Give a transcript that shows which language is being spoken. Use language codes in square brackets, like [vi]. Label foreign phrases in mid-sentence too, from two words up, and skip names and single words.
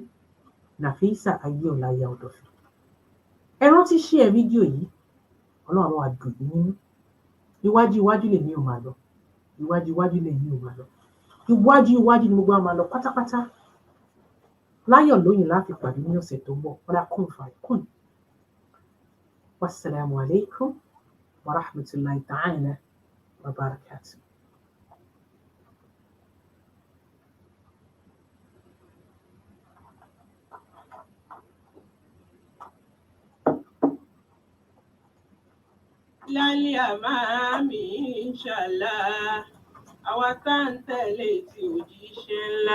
[yo] Nafisa Ayeola Aya Ọ̀dọ̀fin. Ẹ rántí share fídíò yìí, Ọlọ́run á dùn yín nínú. Iwájú lèmi ò máa lọ. Iwájú lèmi ò máa lọ. Iwájú ni gbogbo wa máa lọ pátápátá. Láyọ̀ lóyìn láti pàdé ní ọ̀sẹ̀ tó ń bọ̀. Ọlá kún fàìkún. [ar] والسلام عليكم ورحمة الله تعالى وبركاته. [yo] Lálẹ́ àmàmì inshallah, àwa tá ń tẹ̀lé tí òjíṣẹ́ ńlá.